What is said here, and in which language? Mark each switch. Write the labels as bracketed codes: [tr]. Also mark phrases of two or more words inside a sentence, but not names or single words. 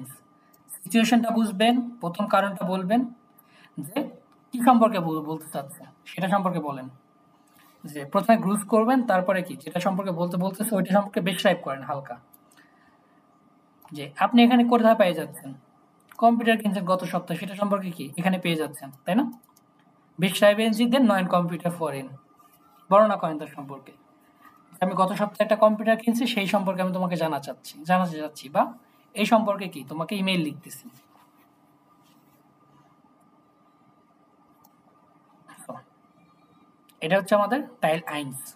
[bn] সিচুয়েশনটা বুঝবেন, প্রথম কারণটা বলবেন, যে কি সম্পর্কে বলতে চাচ্ছে সেটা সম্পর্কে বলেন। যে প্রথমে গ্রুপ করবেন, তারপরে কি যেটা সম্পর্কে বলতেছে ওইটা সম্পর্কে বেশক্রাইব করেন হালকা। যে আপনি এখানে কোথায় পেয়ে যাচ্ছেন, কম্পিউটার কিনছেন গত সপ্তাহে, সেটা সম্পর্কে কি এখানে পেয়ে যাচ্ছেন, তাই না? [de] beschreiben Sie den neuen Computer vor Ihnen, [bn] বর্ণনা করেন তার সম্পর্কে। আমি গত সপ্তাহে একটা কম্পিউটার কিনছি, সেই সম্পর্কে আমি তোমাকে জানাতে চাচ্ছি, বা এই সম্পর্কে কি তোমাকে ইমেইল লিখতেছি। এটা হচ্ছে আমাদের টাইল 1।